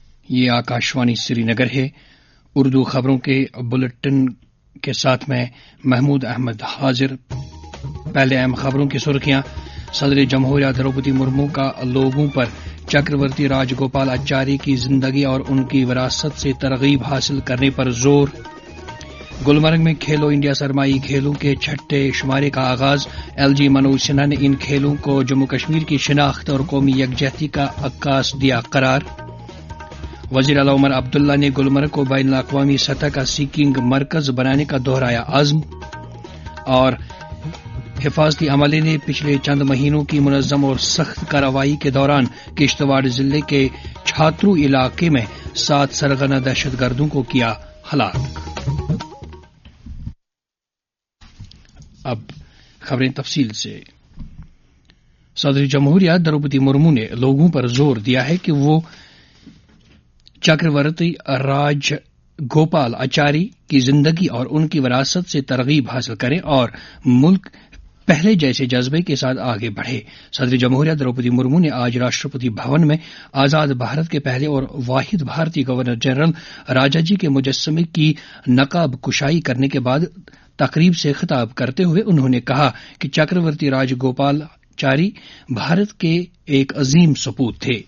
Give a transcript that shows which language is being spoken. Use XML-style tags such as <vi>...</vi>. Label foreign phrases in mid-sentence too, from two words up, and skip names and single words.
<ur>یہ آکاشوانی سری نگر ہے۔ اردو خبروں کے بلٹن کے ساتھ میں محمود احمد حاضر۔ پہلے اہم خبروں کی سرخیاں۔ صدر جمہوریہ دروپدی مرمو کا لوگوں پر چکرورتی راج گوپال اچاری کی زندگی اور ان کی وراثت سے ترغیب حاصل کرنے پر زور۔ گلمرگ میں کھیلو انڈیا سرمائی کھیلوں کے چھٹے شمارے کا آغاز۔ ایل جی منوج سنہا نے ان کھیلوں کو جموں کشمیر کی شناخت اور قومی یکجہتی کا عکاس دیا قرار۔ وزیر اعلی عمر عبداللہ نے گلمرگ کو بین الاقوامی سطح کا سکینگ مرکز بنانے کا دہرایا عزم۔ اور حفاظتی عملے نے پچھلے چند مہینوں کی منظم اور سخت کارروائی کے دوران کشتواڑ ضلع کے چھاترو علاقے میں 7 سرگنا دہشت گردوں کو کیا ہلاک۔ اب خبریں تفصیل سے۔ صدر جمہوریہ دروپدی مرمو نے لوگوں پر زور دیا ہے کہ وہ چکرورتی راج گوپال اچاری کی زندگی اور ان کی وراثت سے ترغیب حاصل کریں اور ملک پہلے جیسے جذبے کے ساتھ آگے بڑھے۔ صدر جمہوریہ دروپدی مرمو نے آج راشٹرپتی بھون میں آزاد بھارت کے پہلے اور واحد بھارتی گورنر جنرل راجا جی کے مجسمے کی نقاب کشائی کرنے کے بعد تقریب سے خطاب کرتے ہوئے انہوں نے کہا کہ چکرورتی راج گوپال اچاری بھارت کے ایک عظیم سپوت تھے۔</ur>